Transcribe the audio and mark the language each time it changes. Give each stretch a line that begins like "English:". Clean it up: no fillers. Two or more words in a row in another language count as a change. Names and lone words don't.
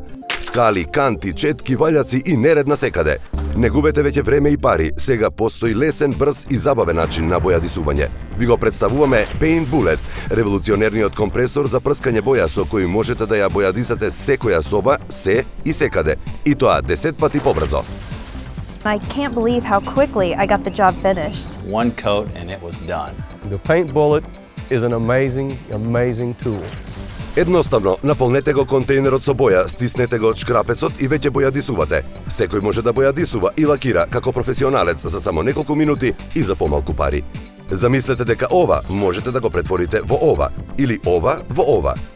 Macedonian: Скали, канти, четки, валјаци и неред насекаде. Не губете веќе време и пари, сега постои лесен, брз и забавен начин на бојадисување. Ви го представуваме Paint Bullet, револуционерниот компресор за прскање боја со кој можете да ја бојадисате секоја соба, се и секаде, и тоа 10 пати побрзо.
English: I can't believe how quickly I got the job finished. One coat and it was done. The Paint Bullet is an amazing tool.
Macedonian: Едноставно, наполнете го контејнерот со боја, стиснете го од шкрапецот и веќе бојадисувате. Секој може да бојадисува и лакира како професионалец за само неколку минути и за помалку пари. Замислете дека ова можете да го претворите во ова, или ова во ова.